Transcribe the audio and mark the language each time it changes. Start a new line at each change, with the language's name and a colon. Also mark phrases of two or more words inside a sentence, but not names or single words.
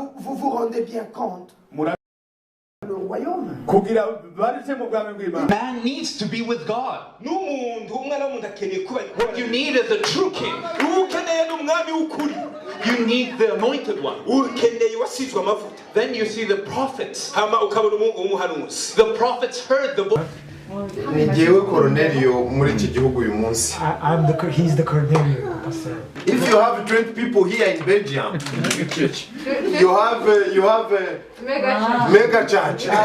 French: Vous vous rendez bien compte le royaume.
Rundi: kugira barije mu bwami bw'Imana.
English: Man needs to be with God. What you need is a true king. You need the anointed one. Then you see the prophets. The prophets heard the voice.
Rundi: Ni jewe Cornelio muri iki gihugu uyu munsi.
English: He's the Cornelius, Pastor. If you have 20 people here in Belgium, you have mega church.